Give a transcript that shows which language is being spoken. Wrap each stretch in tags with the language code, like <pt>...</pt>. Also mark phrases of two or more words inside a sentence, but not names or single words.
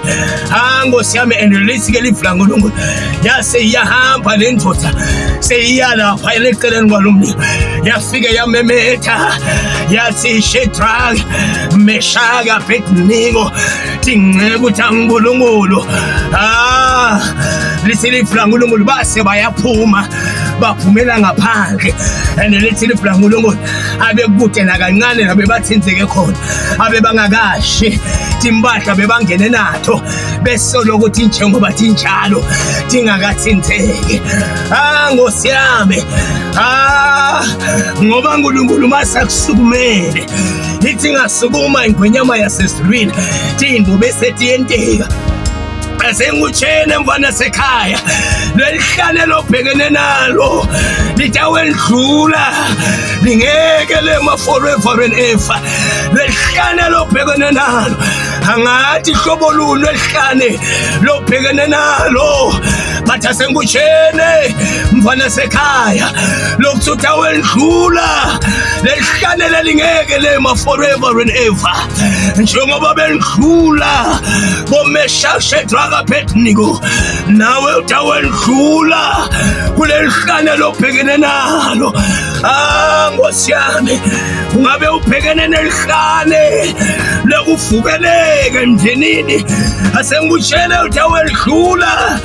<ss>Nkosi yami, and lithi-ke livula nkulunkulu yase iyahamba le ndoda seyiya lapha eleceleni kwalo mlilo, yafike yamemetha yathi, Shadrach, Meshach, Abednego, tinxe ukuthi uNkulunkulu. Lithi livula nkulunkulu base bayaphuma, baphumela ngaphandle. And lithi livula nkulunkulu abekude nakancane nabe bathinzeke khona, abe bangakashi timpahla bebangene nato besolo ukuthi njengoba tinjalo tingakathinzeki. Nkosi yami, ngoba uNkulunkulu masakusukumele, ithi ngasukuma ingwenyama yasezulwini tindlu bese tiyenteka. Asengutshene mfana sekhaya, lelihlane lobhekene nalo litawendlula lingeke lema</ss> <en>forever and ever.</en> <ss>Lelihlane lobhekene nalo angathi hlobo luni lelihlane lobhekene nalo, but asengutshene mfana sekhaya lokuthi utawendlula lelihlane lelingeke lema</ss> <en>forever and ever.</en> <ss>Njengoba bendlula boMeshach, Shadrach, Abednego, nawe utawendlula kulelihlane lobhekene nalo. Nkosi yami, ungabe ubhekene nelihlane lekuvukeleke emndenini, asengutshele utawendlula.</ss>